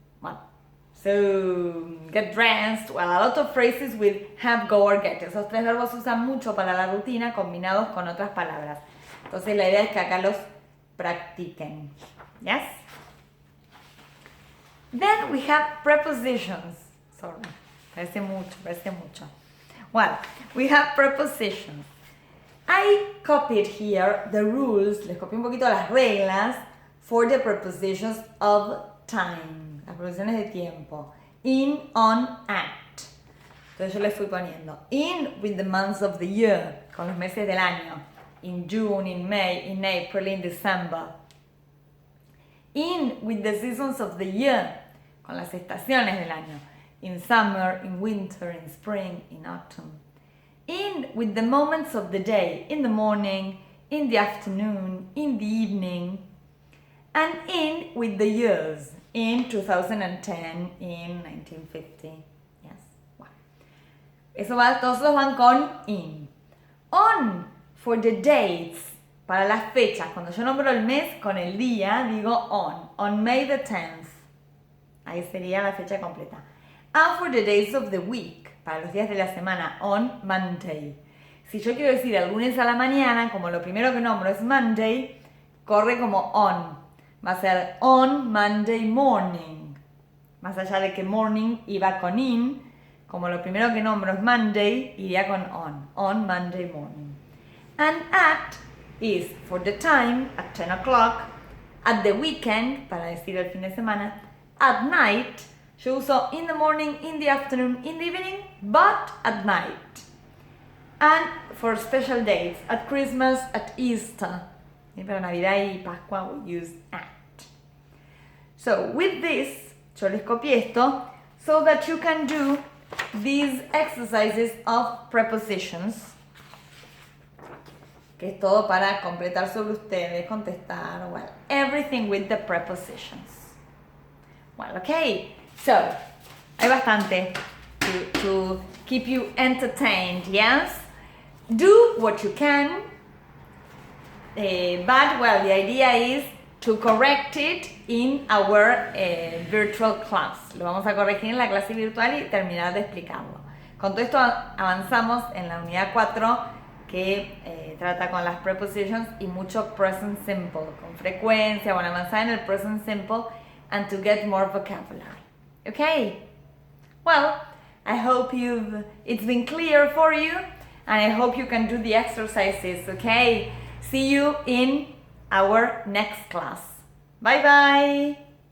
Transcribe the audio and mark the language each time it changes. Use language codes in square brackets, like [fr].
[en] Well, so get dressed. Well, a lot of phrases with have, go, or get. [es] Esos tres verbos se usan mucho para la rutina combinados con otras palabras. Entonces la idea es que acá los practiquen. [en] Yes? Then we have prepositions. Sorry, [es] parece mucho. [en] Well, we have prepositions. I copied here the rules, [es] les copié un poquito las reglas [en] for the prepositions of time, [es] las preposiciones de tiempo. In, on, at. Entonces yo les fui poniendo. [en] In with the months of the year, [es] con los meses del año. [en] In June, in May, in April, in December. In with the seasons of the year, [es] con las estaciones del año. [en] In summer, in winter, in spring, in autumn. In with the moments of the day, in the morning, in the afternoon, in the evening. And in with the years, in 2010, in 1950. [es] Yes. Wow. Todos los van con in. [en] On for the dates, [es] para las fechas. Cuando yo nombro el mes con el día, digo on. [en] On May the 10th. [es] Ahí sería la fecha completa. [en] And for the days of the week, [es] para los días de la semana, [en] on Monday. [es] Si yo quiero decir el lunes a la mañana, como lo primero que nombro es Monday, corre como on. Va a ser [en] on Monday morning. [es] Más allá de que morning iba con in, como lo primero que nombro es Monday, iría con [en] on Monday morning. And at is for the time, at 10 o'clock, at the weekend, [es] para decir el fin de semana, [en] at night, yo uso in the morning, in the afternoon, in the evening, but at night. And for special dates, at Christmas, at Easter. [es] Y para Navidad y Pascua [en] we use at. So with this, [es] yo les copié esto, [en] so that you can do these exercises of prepositions. [es] Que es todo para completar sobre ustedes, contestar, [en] well, everything with the prepositions. Well, okay, so, [es] hay bastante [en] to keep you entertained, yes? Do what you can, but, well, the idea is to correct it in our virtual class. [es] Lo vamos a corregir en la clase virtual y terminar de explicarlo. Con todo esto avanzamos en la unidad 4 que trata con las prepositions y mucho present simple, con frecuencia, bueno, avanzar en el present simple [en] and to get more vocabulary. Okay? Well, I hope it's been clear for you and I hope you can do the exercises, okay? See you in our next class. Bye bye!